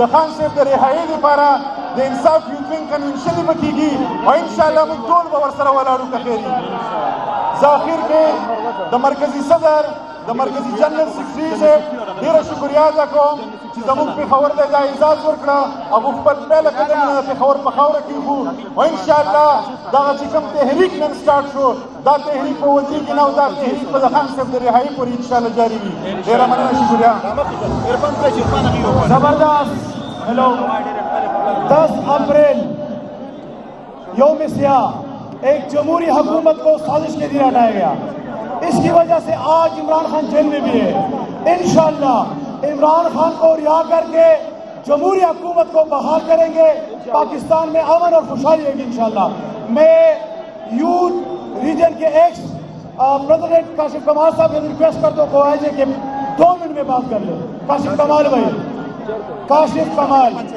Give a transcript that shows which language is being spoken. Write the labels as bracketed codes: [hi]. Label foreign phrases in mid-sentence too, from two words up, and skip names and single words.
[ps] خان صاحب د رهایي لپاره د انصاف [en] youth wing [ps] کنونشن به کېږي او انشاءالله موږ ټول به ورسره ولاړو کفیري زه اخر کې د مرکزي صدر د مرکزي جنرال سیکرټري صاحب ډېره شکریه ادا کوم چې زموږ پېښور ته دا اعزاز ورکړه هغو خپل پیله قدمونه د پېښور په خاوره کېښو او انشاءالله دغه چې کوم تحریک نن سټارټ شو دا تحریک به ودرېږي نه او دا تحریک به د خان صاحب د رهایي پورې انشاءالله جاري وي ډېره مننه شکریه [ur] زبردست ہیلو 10 اپریل یوم سیاہ ایک جمہوری حکومت کو سازش کے دن ہٹایا گیا اس کی وجہ سے آج عمران خان جیل میں بھی ہے انشاءاللہ عمران خان کو رہا کر کے جمہوری حکومت کو بحال کریں گے پاکستان میں امن اور خوشحالی رہے گی انشاءاللہ میں [en] youth region [ur] کے [en] ex president [ur] کاشف کمال صاحب سے ریکویسٹ کرتا ہوں کہ 2 منٹ میں بات کر لیں کاشف کمال بھائی کاشف کمال